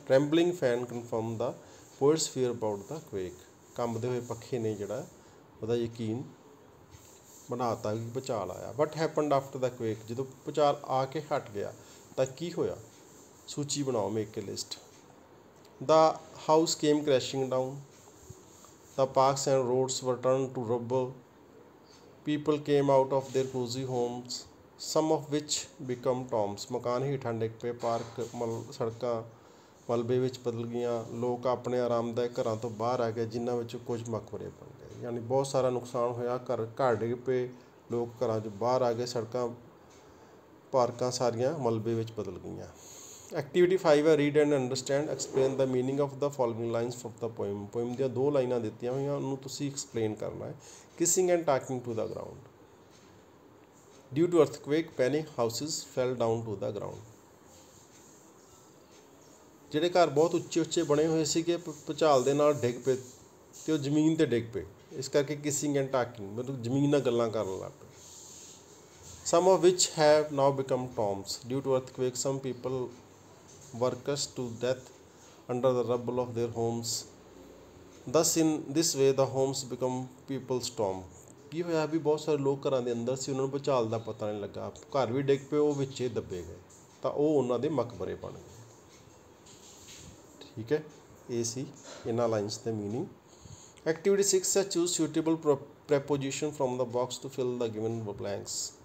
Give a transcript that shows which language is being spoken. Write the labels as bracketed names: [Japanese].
[English] Trembling fan confirm the poet's fear about the quake. [Punjabi] ਕੰਬਦੇ ਹੋਏ ਪੱਖੇ ਨੇ ਜਿਹੜਾ ਉਹਦਾ ਯਕੀਨ ਬਣਾਤਾ ਕਿ ਭੂਚਾਲ ਆਇਆ। [English] What happened after the quake? [Punjabi] ਜਦੋਂ ਭੂਚਾਲ ਆ ਕੇ ਹਟ ਗਿਆ ਤਾਂ ਕੀ ਹੋਇਆ? ਸੂਚੀ ਬਣਾਓ, [English] Make a list. The house came crashing down. The parks and roads were turned to rubble. People came out of their cozy homes, some of which become tombs. [Punjabi] ਮਕਾਨ ਹੇਠਾਂ ਡਿੱਗ ਪਏ, ਪਾਰਕ ਸੜਕਾਂ ਮਲਬੇ ਵਿੱਚ ਬਦਲ ਗਈਆਂ, ਲੋਕ ਆਪਣੇ ਆਰਾਮਦਾਇਕ ਘਰਾਂ ਤੋਂ ਬਾਹਰ ਆ ਗਏ ਜਿਨ੍ਹਾਂ ਵਿੱਚੋਂ ਕੁਝ ਮਕਬਰੇ ਬਣ ਗਏ। ਯਾਨੀ ਬਹੁਤ ਸਾਰਾ ਨੁਕਸਾਨ ਹੋਇਆ, ਘਰ ਡਿੱਗ ਪਏ, ਲੋਕ ਘਰਾਂ 'ਚੋਂ ਬਾਹਰ ਆ ਗਏ, ਸੜਕਾਂ ਪਾਰਕਾਂ ਸਾਰੀਆਂ ਮਲਬੇ ਵਿੱਚ ਬਦਲ ਗਈਆਂ। [English] Activity 5 ਹੈ read and understand, explain the meaning of the following lines from the poem. [Punjabi] Poem ਦੀਆਂ 2 ਲਾਈਨਾਂ ਦਿੱਤੀਆਂ ਹੋਈਆਂ, ਉਹਨੂੰ ਤੁਸੀਂ ਐਕਸਪਲੇਨ ਕਰਨਾ ਹੈ। [English] Kissing and talking to the ground. Due to earthquake many houses fell down to the ground. [Punjabi] ਜਿਹੜੇ ਘਰ ਬਹੁਤ ਉੱਚੇ ਉੱਚੇ ਬਣੇ ਹੋਏ ਸੀਗੇ ਭੂਚਾਲ ਦੇ ਨਾਲ ਡਿੱਗ ਪਏ ਅਤੇ ਉਹ ਜ਼ਮੀਨ 'ਤੇ ਡਿੱਗ ਪਏ, ਇਸ ਕਰਕੇ ਕਿਸਿੰਗ ਐਂਡ ਟਾਕਿੰਗ ਮਤਲਬ ਜ਼ਮੀਨ ਨਾਲ ਗੱਲਾਂ ਕਰਨ ਲੱਗ ਪਏ। [English] Some of which have now become tombs. Due to earthquake, some people were crushed to death under the rubble of their homes. Thus, in this way, the homes become people's tomb. [Punjabi] ਕੀ ਹੋਇਆ ਵੀ ਬਹੁਤ ਸਾਰੇ ਲੋਕ ਘਰਾਂ ਦੇ ਅੰਦਰ ਸੀ, ਉਹਨਾਂ ਨੂੰ ਭੂਚਾਲ ਦਾ ਪਤਾ ਨਹੀਂ ਲੱਗਾ, ਘਰ ਵੀ ਡਿੱਗ ਪਏ, ਉਹ ਵਿੱਚੇ ਦੱਬੇ ਗਏ, ਤਾਂ ਉਹ ਉਹਨਾਂ ਦੇ ਮਕਬਰੇ ਬਣ ਗਏ। ਠੀਕ ਹੈ, ਇਹ ਸੀ ਇਹਨਾਂ ਲਾਈਨਸ ਦੇ ਮੀਨਿੰਗ। [English] Activity 6 ਹੈ choose suitable preposition from the box to fill the given blanks.